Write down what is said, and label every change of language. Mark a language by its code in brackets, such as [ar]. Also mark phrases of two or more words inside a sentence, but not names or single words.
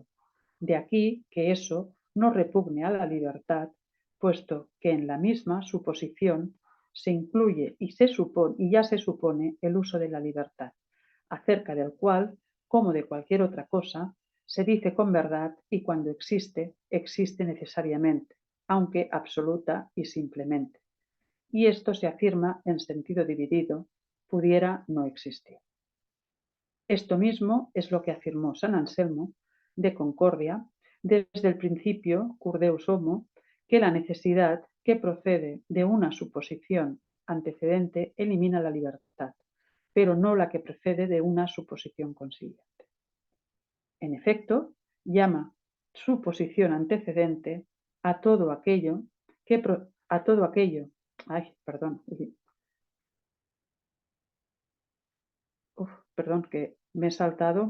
[es] De aquí que eso no repugne a la libertad, puesto que en la misma suposición se incluye y ya se supone el uso de la libertad, acerca del cual, como de cualquier otra cosa, se dice con verdad y cuando existe, existe necesariamente, aunque absoluta y simplemente. Y esto se afirma en sentido dividido, pudiera no existir. Esto mismo es lo que afirmó San Anselmo de Concordia desde el principio, cur deus homo, que la necesidad que procede de una suposición antecedente elimina la libertad, pero no la que procede de una suposición consiguiente. En efecto, llama suposición antecedente a todo aquello que que me he saltado.